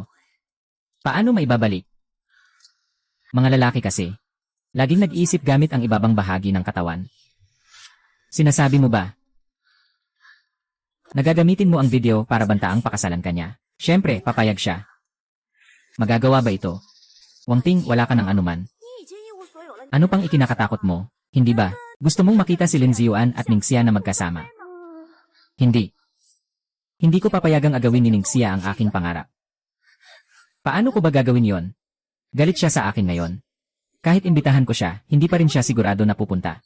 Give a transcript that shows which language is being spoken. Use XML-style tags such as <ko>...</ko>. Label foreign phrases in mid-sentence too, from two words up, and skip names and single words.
<tl>Paano maibabalik? Mga lalaki kasi. Laging nag-iisip gamit ang ibabang bahagi ng katawan. Sinasabi mo ba? Nagagamitin mo ang video para bantaang pakasalan ka niya. Siyempre, papayag siya. Magagawa ba ito? Wangting, wala ka ng anuman.</tl> <zh>你已经一无所有了。</zh> <tl>Ano pang ikinakatakot mo? Hindi ba? Gusto mong makita si Lin Xiuan at Ningxia na magkasama? Hindi. Hindi ko papayagang agawin ni Ningxia ang aking pangarap. Paano ko ba gagawin yon? Galit siya sa akin ngayon. Kahit imbitahan ko siya, hindi pa rin siya sigurado na pupunta.</tl>